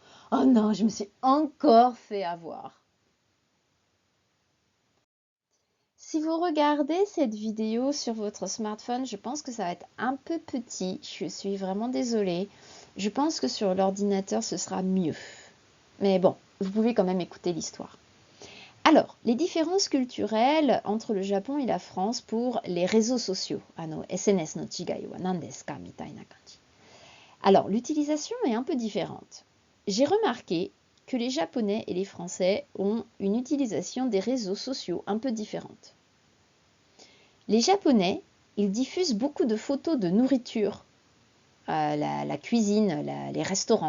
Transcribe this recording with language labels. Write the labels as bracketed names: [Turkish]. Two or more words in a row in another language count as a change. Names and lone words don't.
[French] Oh non, je me suis encore fait avoir. Si vous regardez cette vidéo sur votre smartphone, je pense que ça va être un peu petit. Je suis vraiment désolée. Je pense que sur l'ordinateur, ce sera mieux. Mais bon, vous pouvez quand même écouter l'histoire. Alors, les différences culturelles entre le Japon et la France pour les réseaux sociaux. [Japanese] SNSの 違い は 何 です か みたいな 感じ. [French] Alors, l'utilisation est un peu différente. J'ai remarqué que les Japonais et les Français ont une utilisation des réseaux sociaux un peu différente. Les Japonais, ils diffusent beaucoup de photos de nourriture, la cuisine, les restaurants.